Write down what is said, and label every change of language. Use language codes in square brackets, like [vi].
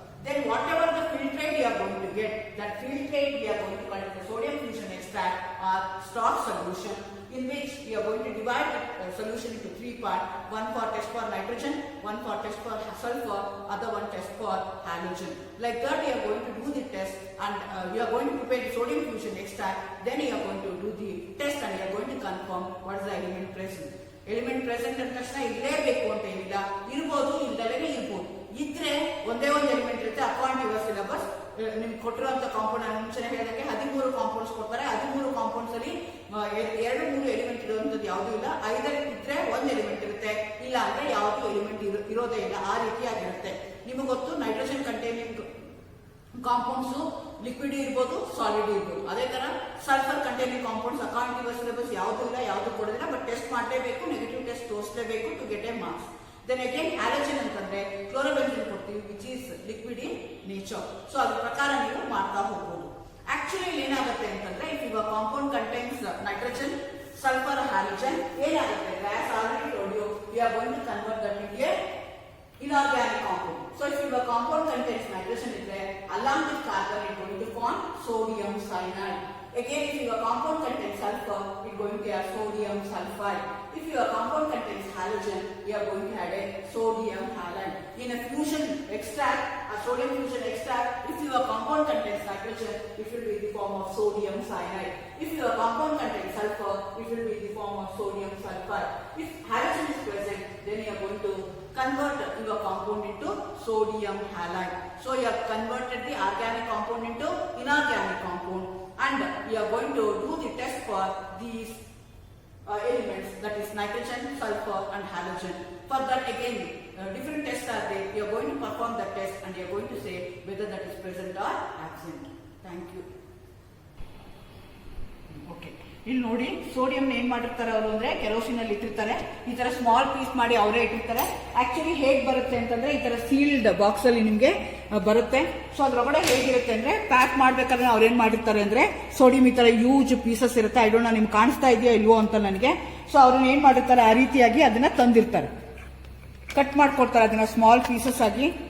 [en] Then whatever the filtrate you are going to get, that filtrate we are going to call it the sodium fusion extract or stock solution, in which we are going to divide the solution into 3 parts. One for test for nitrogen, one for test for sulfur, other one test for halogen. Like that we are going to do the test and we are going to prepare the sodium fusion extract. Then we are going to do the test and we are going to confirm what is the element present. Element present and [kn] ತಕ್ಷಣ ಇರಲೇಬೇಕು ಅಂತ ಏನಿಲ್ಲ, ಇರಬಹುದು ಇಲ್ಲದಲೇ ಇರಬಹುದು. ಇದ್ರೆ ಒಂದೇ ಒಂದು element ಇರುತ್ತೆ. [en] according to your syllabus [kn] ನಿಮ್ಗೆ ಕೊಟ್ಟಿರುವಂತ ಕಾಂಪೌಂಡ್ ನಾನು ಮುಂಚೆನೆ ಹೇಳಿದಂಗೆ 13 ಕಾಂಪೌಂಡ್ಸ್ ಕೊಡ್ತಾರೆ. 13 ಕಾಂಪೌಂಡ್ಸ್ ಅಲ್ಲಿ 2-3 ಎಲಿಮೆಂಟ್ ಇರುವಂತದ್ದು ಯಾವುದೂ ಇಲ್ಲ. 5 ಇದ್ರೆ ಒಂದು ಎಲಿಮೆಂಟ್ ಇರುತ್ತೆ, ಇಲ್ಲ ಅಂದ್ರೆ ಯಾವುದು ಎಲಿಮೆಂಟ್ ಇರೋದೇ ಇಲ್ಲ. ಆ ರೀತಿಯಾಗಿರುತ್ತೆ. ನಿಮಗೆ ಗೊತ್ತು ನೈಟ್ರೋಜನ್ ಕಂಟೈನಿಂಗ್ ಕಾಂಪೌಂಡ್ಸ್ ಲಿಕ್ವಿಡ್ ಇರ್ಬೋದು, ಸಾಲಿಡ್ ಇರ್ಬೋದು. ಅದೇ ತರ sulphur containing compounds [en] according to your syllabus [kn] ಯಾವುದು ಇಲ್ಲ, ಯಾವುದು ಕೊಡೋದಿಲ್ಲ. ಬಟ್ ಟೆಸ್ಟ್ ಮಾಡಲೇಬೇಕು, negative test ತೋರಿಸಲೇಬೇಕು [en] To get a marks. [kn] Then again halogen ಅಂತಂದ್ರೆ ಕ್ಲೋರೋಬೆನ್ಜಿನ್ ಕೊಡ್ತೀವಿ, [en] Which is liquid in nature. [kn] So ಅದ್ರ ಪ್ರಕಾರ ನೀವು ಮಾಡ್ತಾ ಹೋಗ್ಬೋದು. ಆಕ್ಚುಲಿ ಏನಾಗುತ್ತೆ ಅಂತಂದ್ರೆ [en] if your compound contains nitrogen, sulfur, halogen, [kn] ಏನಾಗುತ್ತೆ? [en] As already told you, we are going to convert that into a inorganic compound. So if your compound contains nitrogen ಇದ್ರೆ along with carbon it is going to form sodium cyanide. Again, if your compound contains sulfur, it is going to have sodium sulfide. If your compound contains halogen, you are going to add a sodium halide. In a fusion extract, a sodium fusion extract, if your compound contains nitrogen, it will be in the form of sodium cyanide. If your compound contains sulfur, it will be in the form of sodium sulfide. If halogen is present, then you are going to convert your compound into sodium halide. So you have converted the organic compound into inorganic compound, and we are going to do the test for these elements, that is nitrogen, sulfur and halogen. For that again different tests are there. We are going to perform the test and we are going to say whether that is present or absent. Thank you. Okay. [kn] ಇಲ್ಲಿ ನೋಡಿ sodium ಏನ್ ಮಾಡಿರ್ತಾರೆ ಅವರು ಅಂದ್ರೆ kerosene ಅಲ್ಲಿ ಇಟ್ಟಿರ್ತಾರೆ, ಈ ತರ ಸ್ಮಾಲ್ ಪೀಸ್ ಮಾಡಿ ಅವರೇ ಇಟ್ಟಿರ್ತಾರೆ. ಆಕ್ಚುಲಿ ಹೇಗ್ ಬರುತ್ತೆ ಅಂತಂದ್ರೆ ಈ ತರ ಸೀಲ್ಡ್ ಬಾಕ್ಸ್ ಅಲ್ಲಿ ನಿಮ್ಗೆ ಬರುತ್ತೆ. ಸೊ ಅದ್ರೊಳಗಡೆ ಹೇಗಿರುತ್ತೆ ಅಂದ್ರೆ ಪ್ಯಾಕ್ ಮಾಡ್ಬೇಕಾದ್ರೆ ಅವ್ರು ಏನ್ ಮಾಡಿರ್ತಾರೆ ಅಂದ್ರೆ ಸೋಡಿಯಂ ಈ ತರ ಯೂಜ್ ಪೀಸಸ್ ಇರುತ್ತೆ. [en] I don't know [kn] ನಿಮ್ಗೆ ಕಾಣಿಸ್ತಾ ಇದೆಯೋ ಇಲ್ವೋ ಅಂತ ನನಗೆ. ಸೊ ಅವ್ರನ್ನ ಏನ್ ಮಾಡಿರ್ತಾರೆ ಆ ರೀತಿಯಾಗಿ ಅದನ್ನ ತಂದಿರ್ತಾರೆ, ಕಟ್ ಮಾಡ್ಕೊಡ್ತಾರೆ ಅದನ್ನ ಸ್ಮಾಲ್ ಪೀಸಸ್ ಆಗಿ.